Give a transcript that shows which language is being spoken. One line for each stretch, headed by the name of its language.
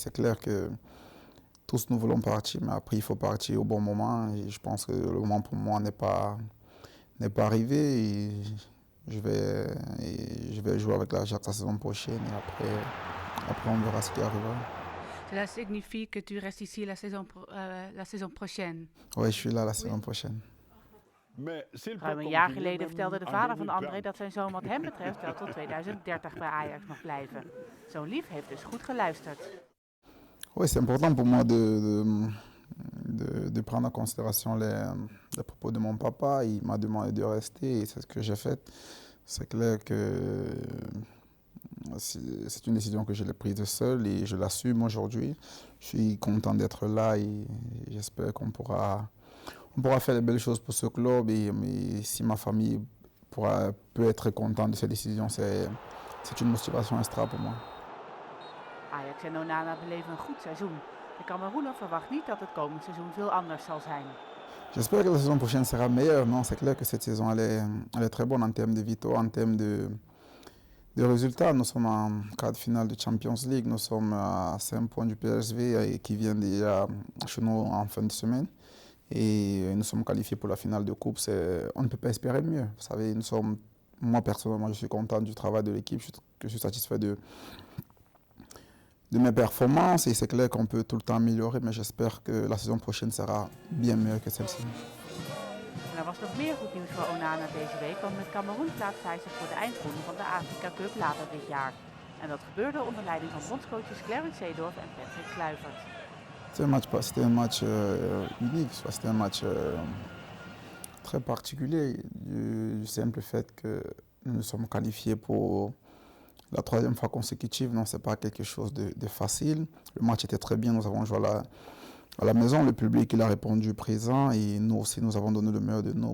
French: C'est clair que tous nous voulons partir, mais après, il faut partir au bon moment et je pense que le moment pour moi n'est pas arrivé et je vais jouer avec l'Ajax la saison prochaine et après on verra ce qui arrivera. Cela signifie que tu restes ici la saison prochaine. Oui, je suis là la saison prochaine.
Dutch: Ruim een jaar geleden vertelde de vader van André dat zijn zoon wat hem betreft wel tot 2030 bij Ajax mag blijven. Zo'n lief heeft dus goed geluisterd.
French: Oui, c'est important pour moi de prendre en considération les propos de mon papa. Il m'a demandé de rester et c'est ce que j'ai fait. C'est clair que c'est une décision que je l'ai prise seule et je l'assume aujourd'hui. Je suis content d'être là et j'espère qu'on pourra faire de belles choses pour ce club. Mais si ma famille peut être contente de cette décision, c'est une motivation extra pour moi.
Dutch: Ajax en Onana beleven een goed seizoen. De Cameroener verwacht niet dat het komend seizoen veel anders zal zijn.
French: J'espère que la saison prochaine sera meilleure. Non, c'est clair que cette saison elle est très bonne en termes de victoires, en termes de résultats. Nous sommes en quart de finale de Champions League. Nous sommes à 5 points du PSV qui vient déjà chez nous en fin de semaine. Et nous sommes qualifiés pour la finale de coupe. On ne peut pas espérer mieux. Vous savez, moi personnellement, je suis content du travail de l'équipe. Je suis satisfait de mes performances et c'est clair qu'on peut tout le temps améliorer, mais j'espère que la saison prochaine sera bien meilleure que celle-ci.
Dutch: Er was nog meer goed nieuws voor Onana deze week, want met Cameroen plaatst hij zich voor de eindronde van de Afrika Cup later dit jaar. En dat gebeurde onder leiding van bondscoaches Clarence Seedorf en Patrick Kluivert.
French: C'était un match unique, c'était un match très particulier du simple fait que nous nous sommes qualifiés pour la troisième fois consécutive. Non, ce n'est pas quelque chose de facile. Le match était très bien, nous avons joué à la maison, le public il a répondu présent et nous aussi nous avons donné le meilleur de nous.